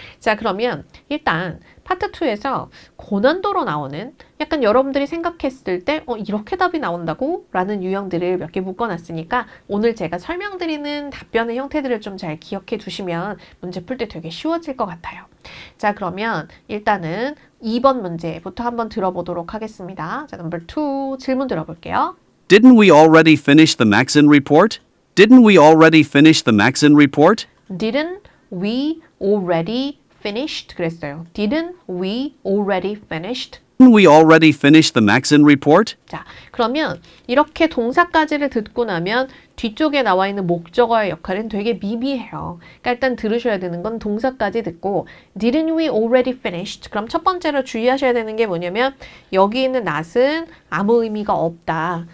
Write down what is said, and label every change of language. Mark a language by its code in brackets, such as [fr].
[ko] 자, 그러면 일단 파트 2에서 고난도로 나오는 약간 여러분들이 생각했을 때 이렇게 답이 나온다고? 라는 유형들을 몇 개 묶어놨으니까 오늘 제가 설명드리는 답변의 형태들을 좀 잘 기억해 두시면 문제 풀 때 되게 쉬워질 것 같아요. 자, 그러면 일단은 2번 문제부터 한번 들어보도록 하겠습니다. 자, 넘버 2 질문 들어볼게요. [en] Didn't we already finish the Maxon report? Didn't we already finish the Maxon report? Didn't we already finished? [ko] 그랬어요. [en] Didn't we already finished? Didn't we already finish the Maxon report? [ko] 자, 그러면 이렇게 동사까지를 듣고 나면 뒤쪽에 나와 있는 목적어의 역할은 되게 미비해요. 그러니까 일단 들으셔야 되는 건 동사까지 듣고 [en] Didn't we already finished? [ko] 그럼 첫 번째로 주의하셔야 되는 게 뭐냐면 여기 있는 not은 아무 의미가 없다.